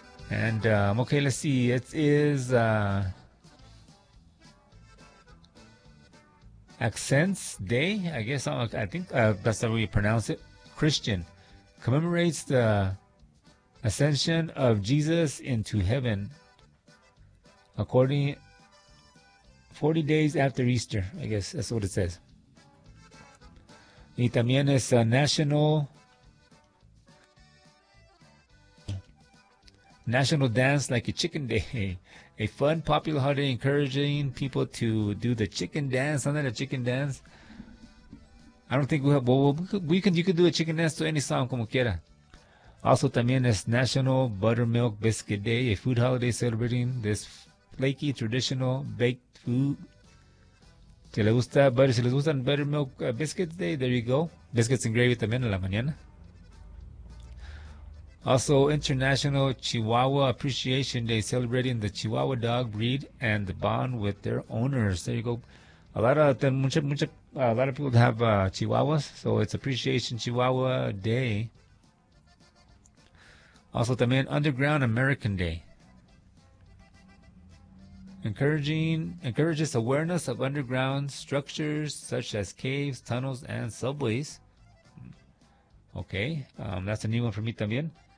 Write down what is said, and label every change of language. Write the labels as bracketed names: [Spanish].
[English] And, okay, let's see. It is Accents Day, I guess. I think that's how we pronounce it. Christian commemorates the ascension of Jesus into heaven. According, 40 days after Easter, I guess that's what it says. [Spanish] Y también es [English] National Dance Like a Chicken Day. A fun, popular holiday encouraging people to do the chicken dance. Something like a chicken dance. I don't think we have... Well, you can do a chicken dance to any song, [Spanish] como quiera. [English] Also, [Spanish] también es [English] National Buttermilk Biscuit Day. A food holiday celebrating this flaky, traditional baked food. [Spanish] Si les gusta [English] butter, [Spanish] si les gustan [English] buttermilk biscuits day, there you go. Biscuits and gravy [Spanish] también en la mañana. [English] Also, International Chihuahua Appreciation Day, celebrating the Chihuahua dog breed and the bond with their owners. There you go. A lot of people have Chihuahuas, so it's Appreciation Chihuahua Day. Also, [Spanish] también [English] Underground American Day. Encourages awareness of underground structures such as caves, tunnels, and subways. Okay, that's a new one for me [Spanish] también.